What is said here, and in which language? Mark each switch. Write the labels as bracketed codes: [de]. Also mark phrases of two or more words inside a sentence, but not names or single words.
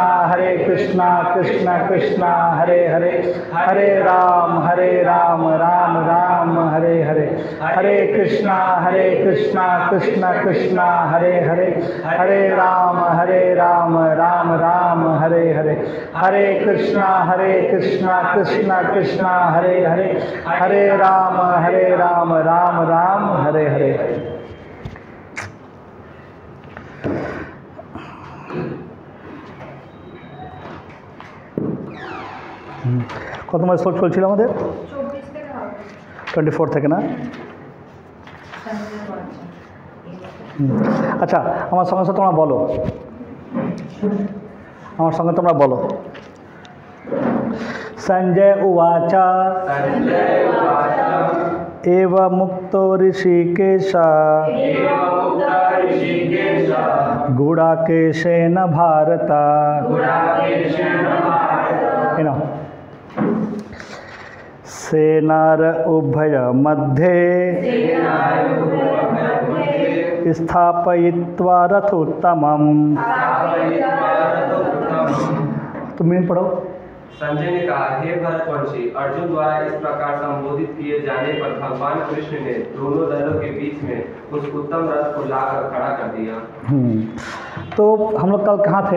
[sa] कृष्णा कृष्णा हरे हरे, हरे राम राम राम हरे हरे, हरे कृष्णा कृष्णा कृष्णा हरे हरे, हरे राम राम राम हरे हरे, हरे कृष्णा कृष्णा कृष्णा हरे हरे, हरे राम राम राम हरे हरे। [bn] কত নম্বর শ্লোক চলছিল আমাদের? 24 থেকে না? আচ্ছা, আমার সঙ্গে সঙ্গে তোমরা বলো, আমার সঙ্গে তোমরা বলো। [sa] संजय उवाच एव मुक्तो ऋषिकेश गुडाकेशेन भारत। सेनार उभय मध्ये स्थापयित्वा रथोत्तमम्। [hi] तुम मीन पढ़ो। संजय ने कहा, हे भरतवंशी, अर्जुन द्वारा इस प्रकार संबोधित किए जाने पर भगवान कृष्ण ने दोनों दलों के बीच में उस उत्तम रथ को लाकर खड़ा कर दिया। तो हम लोग कल कहाँ थे?